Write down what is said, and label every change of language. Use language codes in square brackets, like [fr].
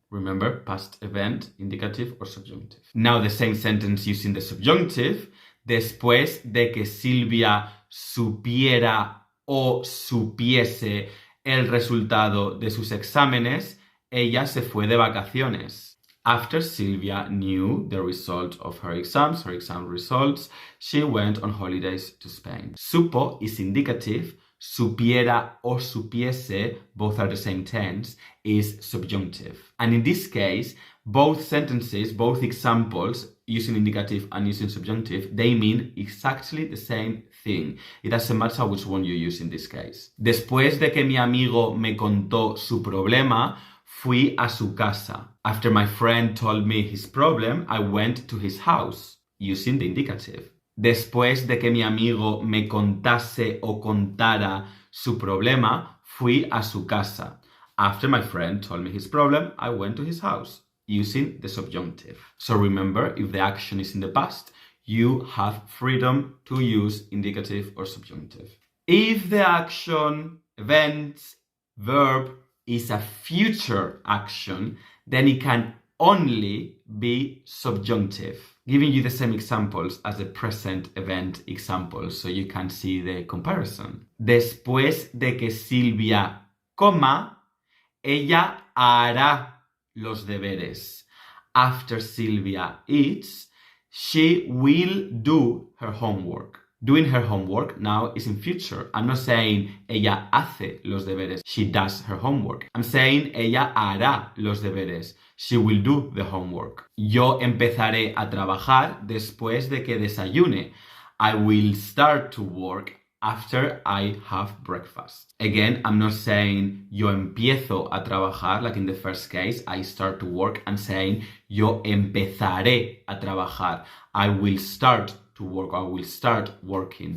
[en] Remember, past event, indicative or subjunctive. Now the same sentence using the subjunctive. [es] Después de que Silvia supiera o supiese el resultado de sus exámenes, ella se fue de vacaciones. [en] After Silvia knew the result of her exam results, she went on holidays to Spain. Supo is indicative. Supiera or supiese, both are the same tense, is subjunctive. And in this case, both sentences, both examples, using indicative and using subjunctive, they mean exactly the same thing. It doesn't matter which one you use in this case. [es] Después de que mi amigo me contó su problema, fui a su casa. [en] After my friend told me his problem, I went to his house, using the indicative. [es] Después de que mi amigo me contase o contara su problema, fui a su casa. [en] After my friend told me his problem, I went to his house, using the subjunctive. So remember, if the action is in the past, you have freedom to use indicative or subjunctive. If the action, event, verb is a future action, then it can only be subjunctive. Giving you the same examples as the present event examples so you can see the comparison. [es] Después de que Silvia coma, ella hará los deberes. [en] After Silvia eats, she will do her homework. Doing her homework now is in future. I'm not saying [es] ella hace los deberes. [en] She does her homework. I'm saying [es] ella hará los deberes. [en] She will do the homework. [es] Yo empezaré a trabajar después de que desayune. [en] I will start to work after I have breakfast. Again, I'm not saying [es] yo empiezo a trabajar, [en] like in the first case, I start to work. I'm saying [es] yo empezaré a trabajar. [en] I will start to work, I will start working.